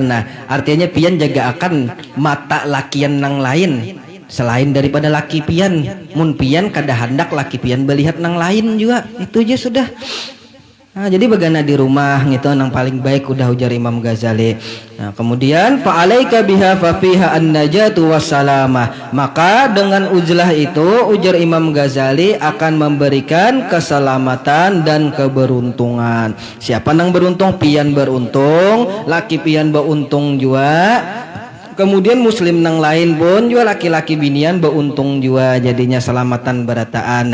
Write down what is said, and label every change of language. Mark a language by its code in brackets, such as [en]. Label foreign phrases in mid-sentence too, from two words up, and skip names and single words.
[bjn] Nah, artinya pian jaga akan mata lakian nang lain selain daripada laki pian. Mun pian kada hendak laki pian melihat nang lain juga. Itu aja sudah. Nah, jadi bagana di rumah gitu nang paling baik udah ujar Imam Ghazali. Nah, kemudian [ar] فعليك بها ففيها النجاة والسلامة. [bjn] Maka dengan uzlah itu ujar Imam Ghazali akan memberikan keselamatan dan keberuntungan. Siapa nang beruntung? Pian beruntung, laki pian beruntung juga. Kemudian muslim nang lain pun juga laki-laki binian beruntung juga jadinya selamatan berataan.